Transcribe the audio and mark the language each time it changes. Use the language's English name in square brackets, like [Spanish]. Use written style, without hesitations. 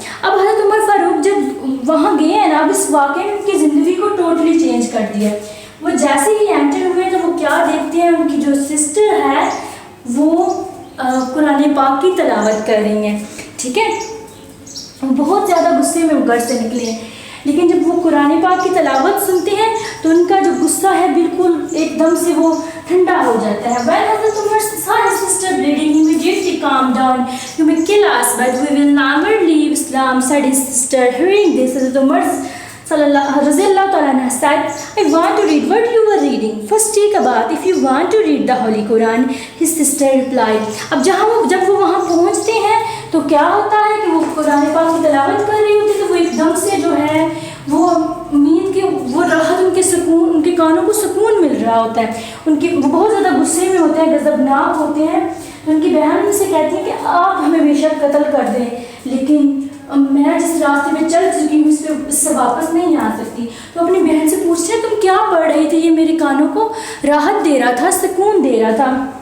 [Urdu] اب حضرت عمر فاروق جب وہاں گئے ہیں نا، اب اس واقعے نے ان کی زندگی کو [English] totally change [Urdu] کر دیا۔ وہ جیسے ہی انٹر ہوئے تو وہ کیا دیکھتے ہیں، ان کی جو سسٹر ہے وہ قرآن پاک کی تلاوت کر رہی ہیں، ٹھیک ہے۔ بہت زیادہ غصے میں وہ گھر سے نکلے ہیں، لیکن جب وہ قرآن پاک کی تلاوت سنتے ہیں تو ان کا جو غصہ ہے بالکل ایک دم سے وہ ٹھنڈا ہو جاتا ہے۔ [English] When Hazrat Umar saw his sister bleeding, he immediately calmed down. You may kill us, but we will never leave Islam, said his sister. Hearing this, Hazrat Umar رضی اللہ تعالیٰ عنہ said, I want to read what you were reading. First take a bath if you want to read the Holy Quran, his sister replied. [Urdu] اب جب وہ وہاں پہنچتے ہیں تو کیا ہوتا ہے کہ وہ قرآن پاک کی تلاوت کر رہی ہوتی ہے، تو وہ ایک دم سے جو ہے وہ امید کہ وہ راحت، ان کے سکون، ان کے کانوں کو سکون مل رہا ہوتا ہے، وہ بہت زیادہ غصے میں ہوتے ہیں، غضبناک ہوتے ہیں۔ تو ان کی بہن ان سے کہتی ہے کہ آپ ہمیں بے شک قتل کر دیں، لیکن میں جس راستے میں چل چکی ہوں اس سے واپس نہیں آ سکتی۔ تو اپنی بہن سے پوچھتے ہیں تم کیا پڑھ رہی تھی، یہ میرے کانوں کو راحت دے رہا تھا، سکون دے رہا تھا۔